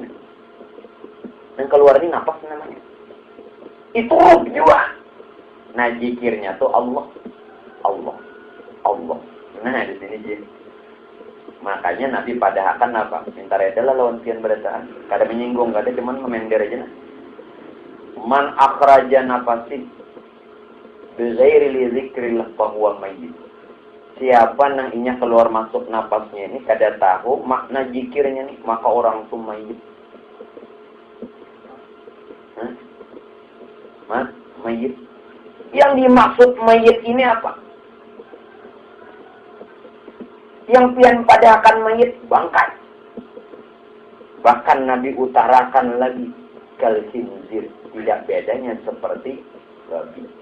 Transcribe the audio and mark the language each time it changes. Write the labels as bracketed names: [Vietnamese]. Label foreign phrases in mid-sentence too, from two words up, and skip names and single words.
[Banjar] Yang keluar ini napas namanya. Itu ruh juga. Nah zikirnya tuh Allah. Nah di sini jin. Makanya Nabi padahakan apa? Minta reda lah lawan pian berataan. Kada menyinggung, kada cuman memender aja nah. [Arabic] من أخرج نفسا بغير لذكر الله فهو ميت. [Banjar] Siapa nang inya keluar masuk napasnya ini kada tahu makna zikirnya nih, maka orang itu mayit. Mayit. Yang dimaksud mayit ini apa? Yang pian padakan mayit bangkai. Bahkan Nabi utarakan lagi [Arabic] كالخنزير, [Banjar] tidak bedanya seperti babi.